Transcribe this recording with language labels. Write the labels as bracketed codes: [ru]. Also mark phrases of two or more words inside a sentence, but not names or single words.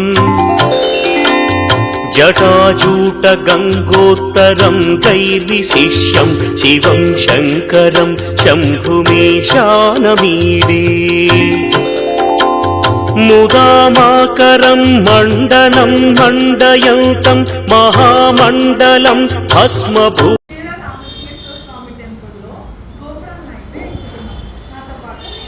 [sa] जटाजूटगङ्गोत्तरं दैर्विशिष्यं शिवं शङ्करं शम्भुमीशानमीडे मुदामाकरं मण्डनं मण्डयन्तं महामण्डलं भस्मभू [te] శ్రీరామకృష్ణ స్వామి టెంపుల్లో గోపురం అయితే నాతో పాటు